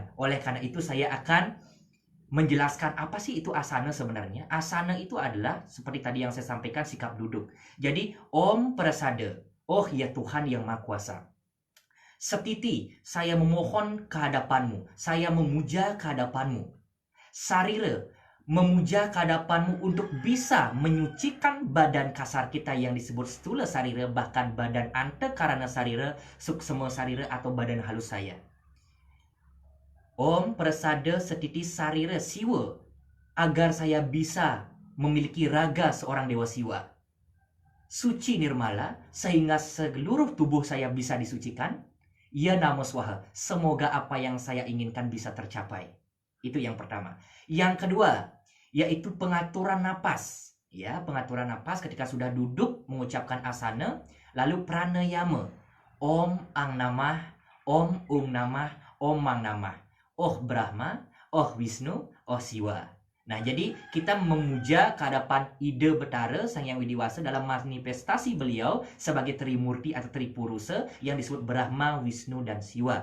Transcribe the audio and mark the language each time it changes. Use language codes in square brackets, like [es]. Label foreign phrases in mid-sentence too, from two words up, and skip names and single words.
[id] Oleh karena itu saya akan menjelaskan apa sih itu asana sebenarnya. Asana itu adalah seperti tadi yang saya sampaikan, sikap duduk. [sa] Jadi Om Prasada, [id] oh ya Tuhan yang Maha Kuasa. Setiti, saya memohon kehadapanmu, saya memuja kehadapanmu. Sarira, memuja kehadapanmu untuk bisa menyucikan badan kasar kita yang disebut [sa] stula sarira, [id] bahkan badan [sa] antakarana sarira, suksema sarira [id] atau badan halus saya. [sa] Om Prasada Setiti Sarira Siwa, [id] agar saya bisa memiliki raga seorang dewa siwa. Suci nirmala, sehingga seluruh tubuh saya bisa disucikan. [sa] Ya Namo Swaha, [id] semoga apa yang saya inginkan bisa tercapai. Itu yang pertama. Yang kedua, yaitu pengaturan napas. Ya, pengaturan napas ketika sudah duduk mengucapkan asana, lalu pranayama. [sa] Om Ang Namah, Om Ung Namah, Om Mang Namah. [id] Oh Brahma, Oh Wisnu, Oh Siwa. Nah, jadi kita memuja kehadapan Ida Betara Sang Hyang Widiwasa dalam manifestasi beliau sebagai Trimurti atau Tripurusa yang disebut Brahma, Wisnu, dan Siwa.